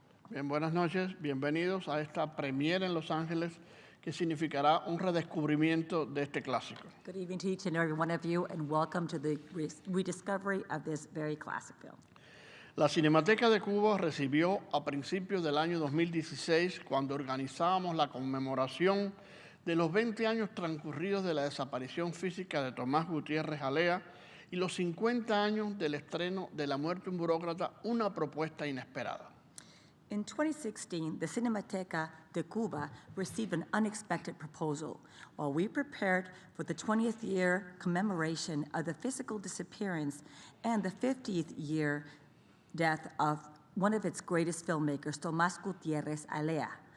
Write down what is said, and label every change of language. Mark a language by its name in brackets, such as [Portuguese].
[Spanish] Bien, buenas noches, bienvenidos a esta premiere en Los Ángeles que significará un redescubrimiento de este clásico. [English] Good evening to each and every one of you, and welcome to the rediscovery of this very classic film. [Spanish] La Cinemateca de Cuba recibió a principios del año 2016, cuando organizábamos la conmemoración de los 20 años transcurridos de la desaparición física de Tomás Gutiérrez Alea y los 50 años del estreno de La muerte de un burócrata, una propuesta inesperada. [English] In 2016, the Cinemateca de Cuba received an unexpected proposal. While we prepared for the 20th year commemoration of the physical disappearance and the 50th year death of one of its greatest filmmakers, Tomás Gutiérrez Alea.